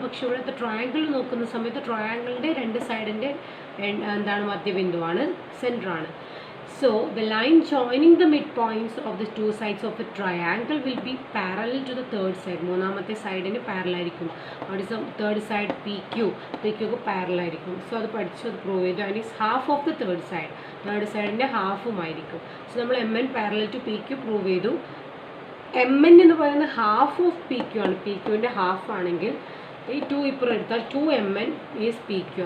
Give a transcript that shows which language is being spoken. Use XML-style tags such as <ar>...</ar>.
<ml>പക്ഷേ ഇവിടുത്തെ ട്രയാങ്കിൾ നോക്കുന്ന സമയത്ത് ട്രയാങ്കിളിൻ്റെ രണ്ട് സൈഡിൻ്റെ എന്താണ് മധ്യബിന്ദുവാണ്, സെൻറ്ററാണ്.</ml> <en>So the line joining the midpoints of the two sides of the triangle will be parallel to the third side.</en> <ml>മൂന്നാമത്തെ സൈഡിന് പാരലൽ ആയിരിക്കും. അവിടെ third side P Q parallel ആയിരിക്കും. സോ അത് പഠിച്ചു, അത് പ്രൂവ് ചെയ്തു.</ml> <en>and is half of</en> <ml>the third സൈഡിൻ്റെ ഹാഫുമായിരിക്കും. So നമ്മൾ M N parallel to P Q prove ചെയ്തു. എം എൻ എന്ന് പറയുന്നത് ഹാഫ് ഓഫ് പി ക്യു ആണ്. പി ക്യുവിൻ്റെ ഹാഫ് ആണെങ്കിൽ ഈ 2 ഇപ്പുറം എടുത്താൽ 2mn ഈസ് പി ക്യു.</ml>